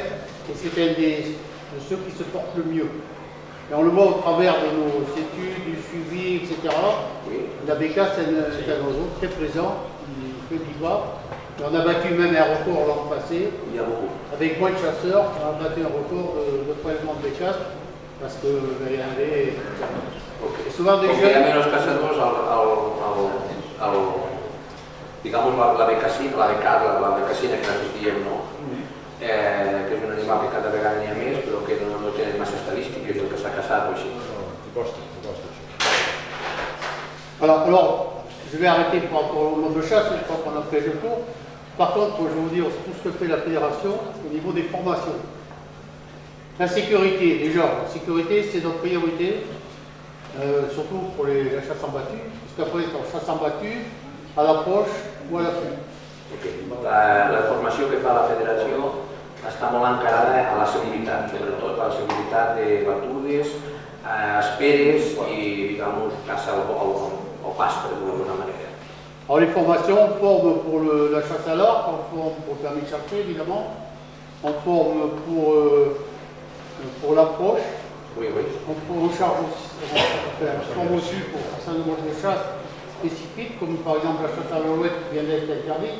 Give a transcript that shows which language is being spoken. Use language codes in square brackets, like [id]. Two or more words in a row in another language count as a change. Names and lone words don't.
[fr] Et c'est un de ceux qui se portent le mieux. Et on le voit au travers de nos études, du suivi, etc. Oui. La bécasse, c'est un oiseau très présent, il fait vivre. Et on a battu même un record l'an passé. Il y a beaucoup. Avec moins de chasseurs, on a battu un record de prélèvement de bécasse parce que il y avait et souvent des [ca] Porque hi ha [fr] jeunes. [ca] menys caçadors digamos, la becassina, la becassina que nosaltres diem, no? Que és un animal que cada vegada n'hi ha més, però que no tenen massa estadístiques del que s'ha caçat o així. [fr] Alors, je vais arrêter pour le nombre de chasse, je crois qu'on a fait le tour. Par contre, je vais vous dire tout ce que fait la fédération au niveau des formations. La sécurité, déjà, la sécurité c'est notre priorité, surtout pour la chasse en battu, puisqu'après c'est en chasse en battu, à l'approche ou à l'affût. Okay. [ca] La formació que fa la federació està molt encarada a la seguretat, sobretot a la seguretat de batudes, esperes i, digamos, caça au pastre d'alguna manera. [fr] Alors les formations, on forme pour la chasse à l'arc, on forme pour le permis de chasser évidemment, on forme pour l'approche, Oui. on forme aussi pour un certain nombre de chasses spécifiques, comme par exemple la chasse à l'alouette qui vient d'être interdite.